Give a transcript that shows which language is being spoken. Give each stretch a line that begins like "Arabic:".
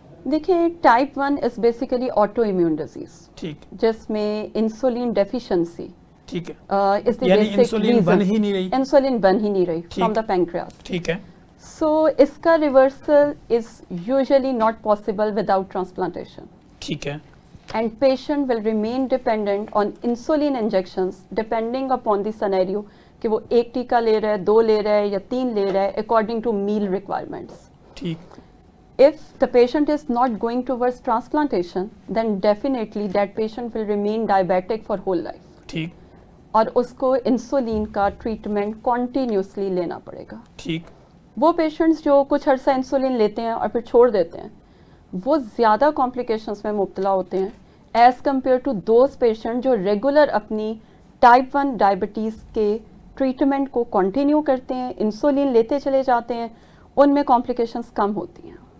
English: دیکھیں type 1 is basically autoimmune disease,
Urdu: ٹھیک، جس میں انسولین ڈیفیشنسی، ٹھیک ہے، یعنی انسولین بن ہی نہیں رہی
English: From the pancreas.
Urdu: ٹھیک ہے.
English: so
Urdu: اس کا
English: Reversal is usually not possible without transplantation.
Urdu: ٹھیک ہے.
English: And patient will remain dependent on insulin injections depending upon the scenario
Urdu: کہ وہ 1 ٹیکہ لے رہا ہے،
English: 2 لے رہا ہے یا 3 لے رہا ہے according to meal requirements.
Urdu: ٹھیک.
English: If the patient is not going towards transplantation, then definitely that patient will remain diabetic for whole life.
Urdu: ٹھیک. اور اس کو انسولین کا ٹریٹمنٹ کنٹینیوسلی لینا پڑے گا. ٹھیک. وہ پیشنٹس جو کچھ عرصہ انسولین لیتے ہیں اور پھر چھوڑ دیتے ہیں وہ زیادہ کمپلیکیشنس میں مبتلا ہوتے ہیں
English: as compared to those patient
Urdu: جو ریگولر اپنی ٹائپ 1 ڈائبٹیز کے ٹریٹمنٹ کو کنٹینیو کرتے ہیں, انسولین لیتے چلے جاتے ہیں, ان میں کمپلیکیشنس کم ہوتی ہیں.